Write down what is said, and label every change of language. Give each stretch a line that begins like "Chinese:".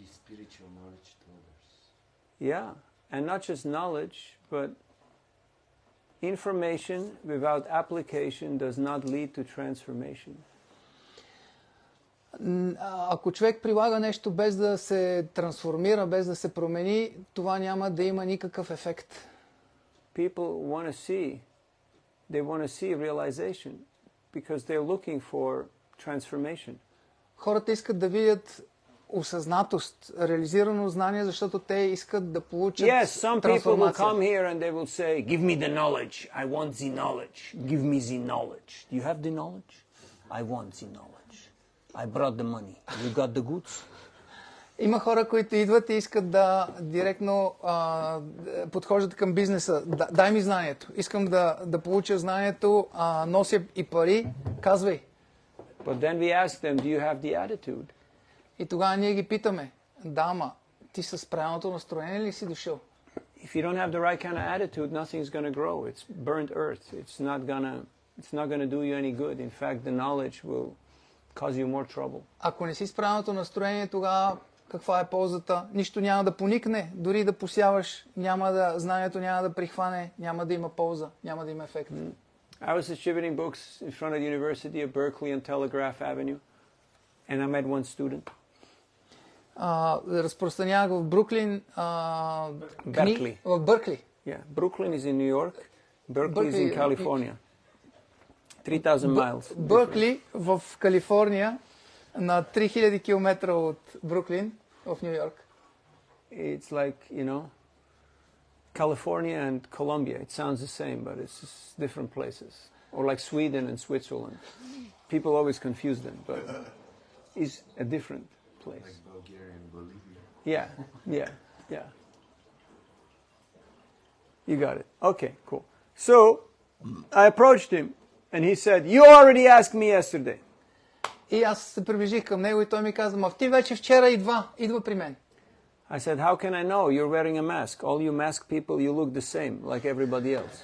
English: Spiritual knowledge to others. Yeah, and not just knowledge, but information without application does not lead to transformation.
Bulgarian: Ако човек прилага нещо без да се трансформира, без да се промени, това няма да има никакъв ефект.
English: People want to see realization because they're looking for transformation.
Bulgarian: Хората искат да видят осъзнатост, реализирано знание, защото те искат да получат трансформация.
English: Yes, some people will come here and they will say, give me the knowledge. I want the knowledge. Give me the knowledge. Do you have the knowledge? I want the knowledge. I brought the money. You got the goods?
Bulgarian: Има хора, които идват и искат да директно подхождат към бизнеса. Дай ми знанието. Искам да получа знанието, нося и пари. Казвай.
English: But then we ask them, do you have the attitude?
Bulgarian: И тогава ние ги питаме. Да, ама ти с правилното настроение ли си дошъл?
English: If you don't have the right kind of attitude, nothing's going to grow. It's burnt earth. It's not going to do you any good. In fact, the knowledge will cause you more trouble.
Bulgarian: Ако не си с правилното настроение, тогава каква е ползата, нищо няма да поникне, дори да посяваш, знанието няма да прихване, няма да има полза, няма да има ефект.
English: I was distributing books in front of the University of Berkeley on Telegraph Avenue, and I met one student.
Bulgarian: Разпространявах в Бруклин Беркли. В Бъркли.
English: Yeah, Brooklyn is in New York, Berkeley is in California. 3,000 miles.
Bulgarian: Бъркли в Калифорния, на 3000 км от Бруклин в Нью Йорк.
English: It's like, California and Colombia. It sounds the same, but it's just different places. Or like Sweden and Switzerland. People always confuse them, but it's a different place. Like Bulgaria and Bolivia. Yeah. You got it. Okay, cool. So, I approached him, and he said, "You already asked me yesterday."
Bulgarian: И аз се приближих към него и той ми каза, ти вече вчера идва при мен.
English: I said, how can I know? You're wearing a mask. All you masked people, you look the same, like everybody else.